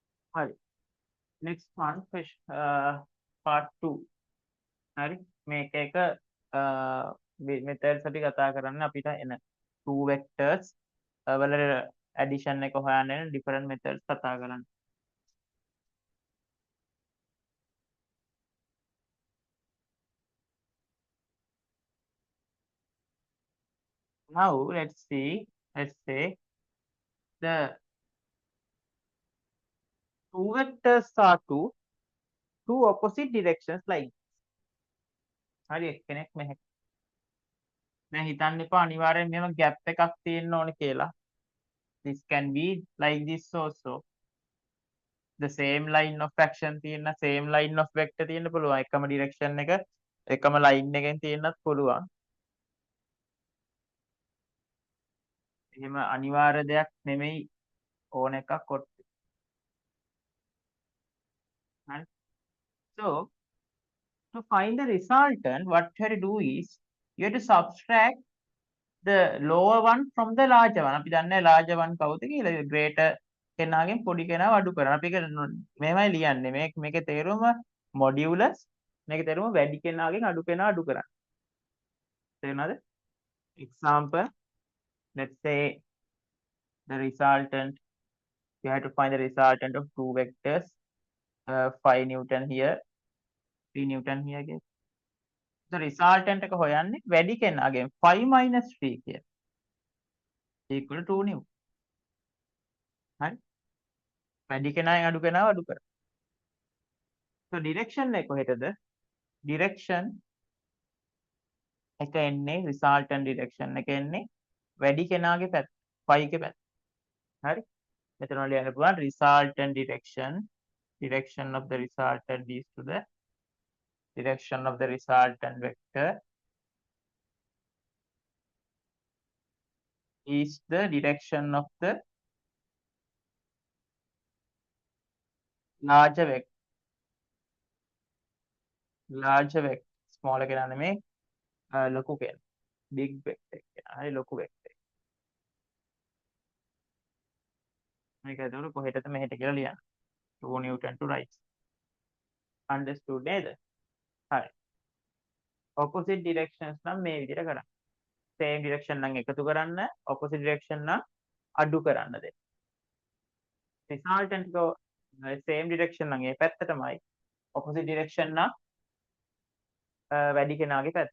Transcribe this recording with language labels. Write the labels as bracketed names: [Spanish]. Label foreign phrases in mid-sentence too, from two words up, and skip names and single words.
[Sinhala] හරි. [English] next one part 2. [Sinhala] හරි. මේක එක methods අපි කතා කරන්න අපිට එන [English] two vectors [Sinhala] වල addition එක හොයන්න එන [English] different methods [Sinhala] කතා කරන්න. [English] Now let's say the two vectors are two opposite directions like [Sinhala] හරි එක්කෙනෙක් මෙහෙ දැන් හිතන්න එපා අනිවාර්යෙන් මෙහෙම gap එකක් තියෙන්න ඕනේ කියලා. [English] This can be like this also. The same line of action තියෙන same line of vector [Sinhala] තියෙන්න පුළුවන්. එකම direction එක එකම line එකෙන් තියෙන්නත් පුළුවන්. එහෙම අනිවාර්ය දෙයක් නෙමෙයි ඕන එකක් කොට්ටේ. හරි. [English] So to find the resultant, what you have to do is you have to subtract the lower one from the larger one. [Sinhala] අපි දන්නේ [English] larger one [Sinhala] කවුද කියලා. greater කෙනාගෙන් පොඩි කෙනාව අඩු කරනවා. අපි ඒක මෙහෙමයි ලියන්නේ. මේකේ තේරුම modulus. මේකේ තේරුම වැඩි කෙනාගෙන් අඩු කෙනා අඩු කරන්නේ. තේරුණාද? [English] Example, let's say the resultant, you have to find the resultant of two vectors, 5 Newton here, 3 Newton here again. The resultant [Sinhala] එක හොයන්නේ වැඩි කෙනාගෙන් 5 minus 3 කියලා. [English] equal to 2 Newton. [Sinhala] හරි. වැඩි කෙනාගෙන් අඩු කෙනාව අඩු කරා. [English] So direction [Sinhala] එක කොහෙටද? Direction එක එන්නේ [English] resultant direction [Sinhala] එක එන්නේ වැඩි කෙනාගේ පැත්ත 5 ගේ පැත්ත. හරි. මෙතන ලියන්න පුළුවන් [English] resultant direction of the resultant is to the direction of the resultant vector is the direction of the larger vector. [Sinhala] Small එක නෙමෙයි ලොකු කෙනා. [English] big vector [Sinhala] එක. හරි ලොකු vector. මේක එතකොට කොහෙටද මෙහෙට කියලා ලියන්න. [English] 2 Newton to right. Understood නේද? [Sinhala] හරි. [English] opposite directions [Sinhala] නම් මේ විදිහට කරන්න. [English] same direction [Sinhala] නම් එකතු කරන්න, [English] opposite direction [Sinhala] නම් අඩු කරන්න දෙන්න. resultant එක [English] same direction [Sinhala] නම් ඒ පැත්තටමයි, [English] opposite direction [Sinhala] නම් වැඩි කෙනාගේ පැත්ත.